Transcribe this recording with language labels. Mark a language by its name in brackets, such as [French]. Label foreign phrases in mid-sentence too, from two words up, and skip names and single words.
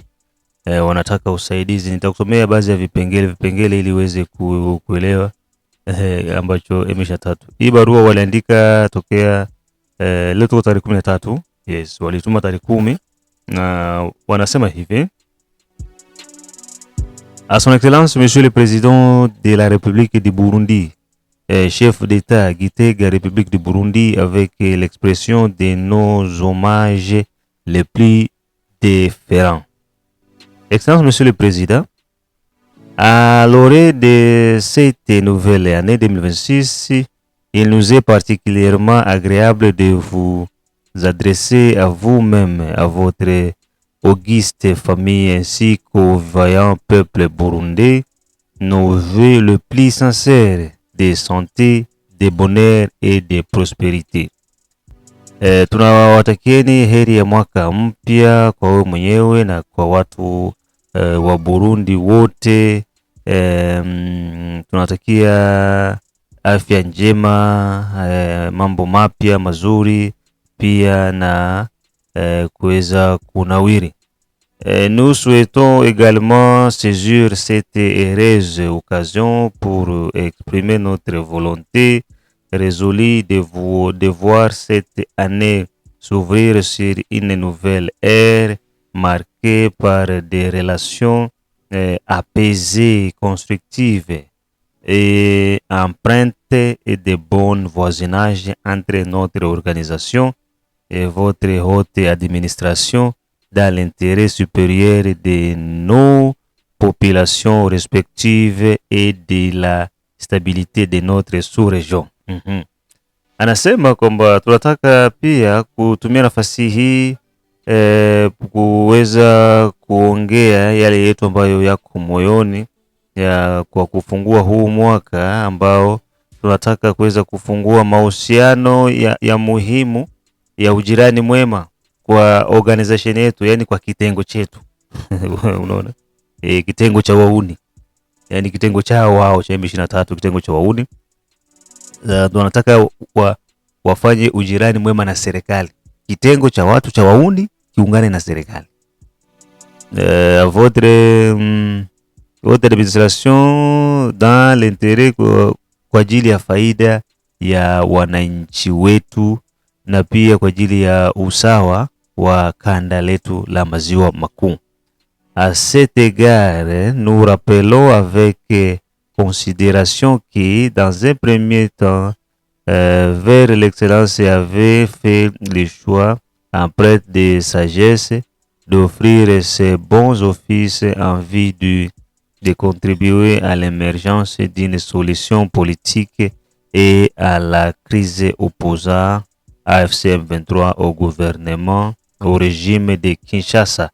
[Swahili] Wanataka usaidizi. Nitakusomea baadhi ya vipengele ili uweze kuelewa ambacho M23. Hii barua waliandika tokea leo tuko tarehe 13. Yes, walituma tarehe 10 na wanasema hivi: [French] À son Excellence, Monsieur le Président de la République du Burundi, chef d'État Gitega, République du Burundi, avec l'expression de nos hommages les plus déférents. Excellence, Monsieur le Président, à l'orée de cette nouvelle année 2026, il nous est particulièrement agréable de vous adresser à vous-même, à votre auguste famille ainsi qu'au vaillant peuple burundais, nos vœux le plus sincères de santé, de bonheur et de prospérité. [Swahili] Tunawatakieni heri ya mwaka mpya kwa wewe mwenyewe na kwa watu wa Burundi wote. Tunatakia afya njema, mambo mapya mazuri pia na kuweza kunawiri. [French] Nous souhaitons également saisir cette heureuse occasion pour exprimer notre volonté résolue de voir cette année s'ouvrir sur une nouvelle ère marquée par des relations apaisées, constructives et empreintes et de bon voisinage entre notre organisation et votre haute administration dans l'intérêt supérieur de nos populations respectives et de la stabilité de notre sous-région. [Swahili] Anasema kwamba tunataka pia kutumia nafasi hii kuweza kuongea yale yetu ambayo yako moyoni kwa kufungua huu mwaka ambao tunataka kuweza kufungua mahusiano ya muhimu ya ujirani mwema kwa organization yetu, yani kwa kitengo chetu. Unaona? Kitengo cha wauni. Yani kitengo cha wao cha M23, kitengo cha wauni. Tunataka wafanye ujirani mwema na serikali. Kitengo cha watu cha wauni kiungane na serikali. [French] Votre administration dans l'intérêt [Swahili] kwa ajili ya faida ya wananchi wetu na pia kwa ajili ya usawa wa kanda letu la maziwa makuu. [French] À cet égard, nous rappelons avec considération que dans un premier temps, vers l'excellence avait fait le choix empreint de sagesse d'offrir ses bons offices en vue de contribuer à l'émergence d'une solution politique et à la crise opposant AFC M23 au gouvernement, au régime de Kinshasa.